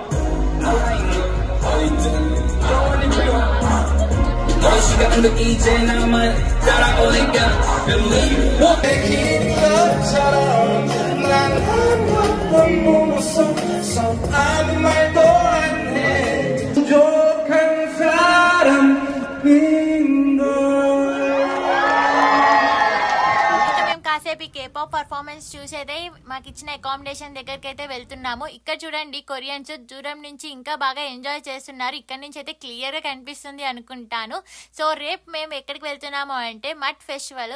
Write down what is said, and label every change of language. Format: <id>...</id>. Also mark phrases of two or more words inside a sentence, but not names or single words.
<ko>너 시간도 이제 나만 따라오니까 Believe 긴 것처럼 난 아무것도 모르겠어 아무 말도 안해 부족한 사람인 걸</ko> <te>కాసేపు</te> <en>K-pop performance</en> <te>చూసేదే మాకు ఇచ్చిన అకామిడేషన్ దగ్గరికి అయితే వెళ్తున్నాము. ఇక్కడ చూడండి కొరియన్స్ దూరం నుంచి ఇంకా బాగా ఎంజాయ్ చేస్తున్నారు. ఇక్కడ నుంచి అయితే క్లియర్ గా కనిపిస్తుంది అనుకుంటాను. సో రేపు మేము ఎక్కడికి వెళ్తున్నాము అంటే</te> <en>mud festival.</en>